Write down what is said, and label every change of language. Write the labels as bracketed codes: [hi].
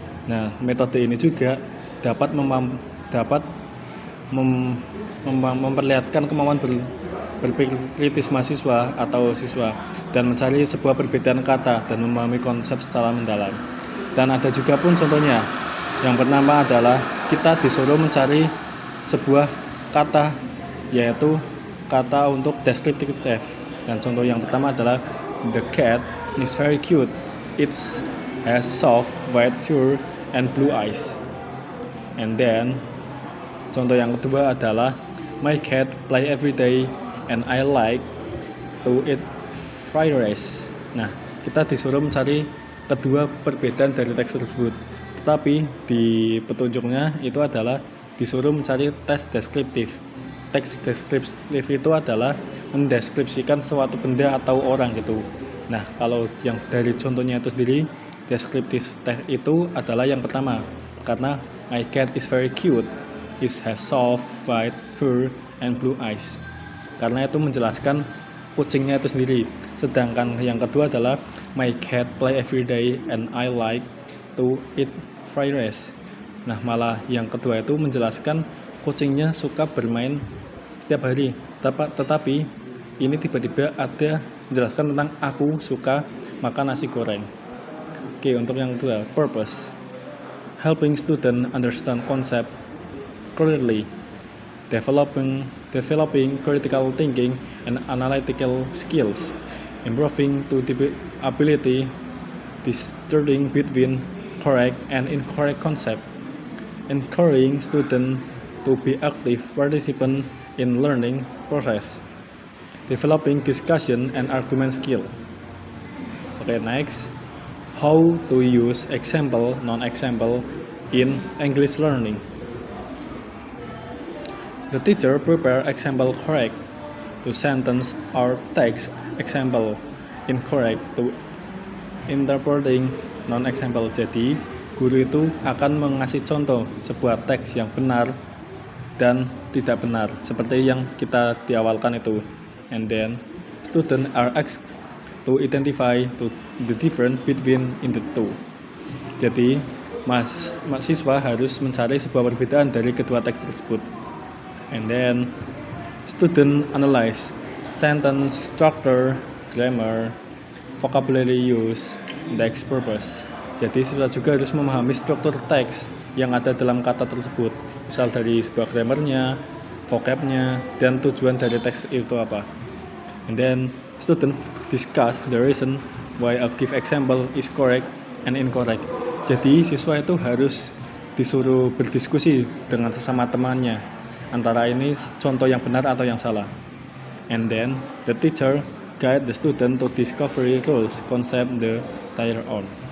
[id] Nah, metode ini juga dapat memperlihatkan kemampuan berpikir kritis mahasiswa atau siswa dan mencari sebuah perbedaan kata dan memahami konsep secara mendalam. Dan ada juga pun contohnya. Yang pertama adalah kita disuruh mencari sebuah kata, yaitu kata untuk descriptive. Dan contoh yang pertama adalah [en] the cat is very cute. It has soft white fur and blue eyes. And then [id] contoh yang kedua adalah [en] my cat play every day and I like to eat fried rice. [id] Nah, kita disuruh mencari kedua perbedaan dari teks tersebut. Tetapi di petunjuknya itu adalah disuruh mencari teks deskriptif. Teks deskriptif itu adalah mendeskripsikan suatu benda atau orang gitu. Nah, kalau yang dari contohnya itu sendiri, deskriptif teks itu adalah yang pertama. Karena [en] my cat is very cute. It has soft white fur and blue eyes. [id] Karena itu menjelaskan kucingnya itu sendiri. Sedangkan yang kedua adalah [en] my cat play every day and I like to eat fried rice. [id] Nah, malah yang kedua itu menjelaskan kucingnya suka bermain setiap hari. Tetapi ini tiba-tiba ada menjelaskan tentang aku suka makan nasi goreng. Oke, untuk yang kedua, purpose. [en] Helping student understand concept clearly, developing critical thinking and analytical skills, improving to the ability discerning between correct and incorrect concept, encouraging students to be active participant in learning process, developing discussion and argument skill. Okay, next, how to use example non-example in English learning. The teacher prepare example correct to sentence or text example incorrect to interpreting non-example. [id] Jadi, guru itu akan mengasih contoh sebuah teks yang benar dan tidak benar, seperti yang kita diawalkan itu. [en] And then, students are asked to identify the difference between in the two. [id] Jadi, mahasiswa harus mencari sebuah perbedaan dari kedua teks tersebut. [en] And then student analyze sentence structure, grammar, vocabulary use, text purpose. [id] Jadi siswa juga harus memahami struktur teks yang ada dalam kata tersebut, misal dari sebuah grammarnya, vocabnya, dan tujuan dari teks itu apa. [en] And then student discuss the reason why a give example is correct and incorrect. [id] Jadi siswa itu harus disuruh berdiskusi dengan sesama temannya antara ini contoh yang benar atau yang salah. [en] And then the teacher guide the student to discover rules, concept the their own.